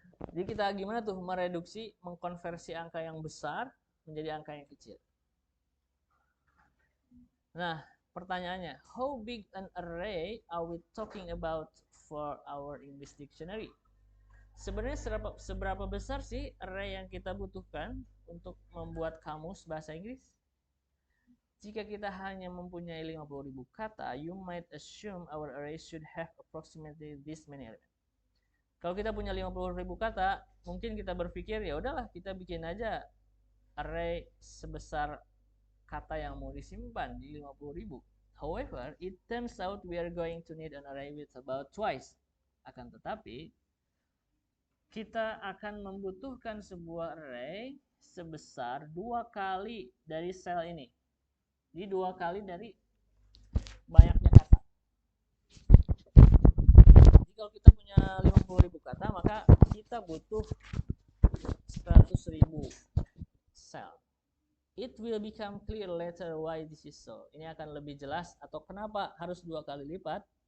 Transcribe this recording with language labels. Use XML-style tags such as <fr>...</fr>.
<id>Jadi kita gimana tuh mereduksi, mengkonversi angka yang besar menjadi angka yang kecil. Nah, pertanyaannya,</id> <en>how big an array are we talking about for our English dictionary?</en> <id>Sebenarnya seberapa besar sih array yang kita butuhkan untuk membuat kamus bahasa Inggris? Jika kita hanya mempunyai 50.000 kata,</id> <en>you might assume our array should have approximately this many elements.</en> <id>Kalau kita punya 50.000 kata, mungkin kita berpikir ya udahlah kita bikin aja array sebesar kata yang mau disimpan di 50.000.</id> <en>However, it turns out we are going to need an array with about twice.</en> <id>Akan tetapi, kita akan membutuhkan sebuah array sebesar 2 kali dari sel ini. Jadi 2 kali dari banyaknya kata. Jadi kalau kita punya 50.000 kata, maka kita butuh 100.000 sel.</id> <en>It will become clear later why this is so.</en> <id>Ini akan lebih jelas atau kenapa harus 2 kali lipat.</id>